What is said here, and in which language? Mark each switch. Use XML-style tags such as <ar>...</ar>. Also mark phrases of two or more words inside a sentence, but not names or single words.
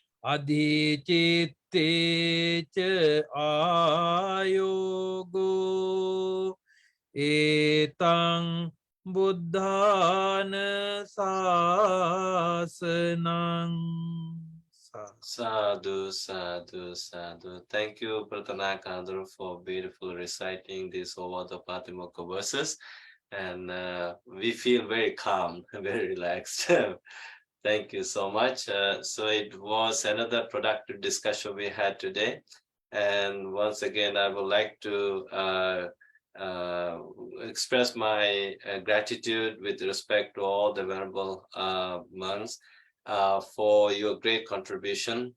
<pi>adhicitteca ayogo etang buddhana sasanang. Sadhu, sadhu, sadhu.</pi> <en>Thank you, Pratanakandru, for beautiful reciting these Ovaṭapātimukha verses. And we feel very calm, very relaxed. Thank you so much. So it was another productive discussion we had today. And once again, I would like to express my gratitude with respect to all the Venerable monks for your great contribution.</en>